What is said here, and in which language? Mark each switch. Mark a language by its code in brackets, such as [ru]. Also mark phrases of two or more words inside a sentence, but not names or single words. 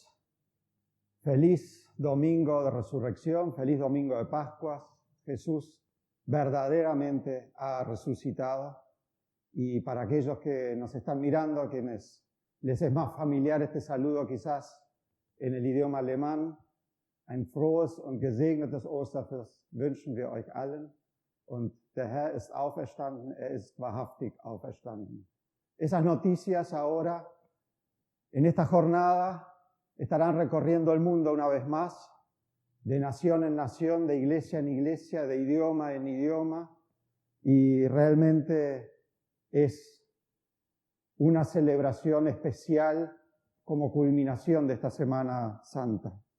[es] Feliz domingo de resurrección, feliz domingo de Pascuas. Jesús verdaderamente ha resucitado. Y para aquellos que nos están mirando, a quienes les es más familiar este saludo quizás en el idioma alemán, [de] ein frohes und gesegnetes Osterfest wünschen wir euch allen. Und der Herr ist auferstanden, ist wahrhaftig auferstanden. [es] Esas noticias ahora, en esta jornada, estarán recorriendo el mundo una vez más, de nación en nación, de iglesia en iglesia, de idioma en idioma, y realmente es una celebración especial como culminación de esta Semana Santa.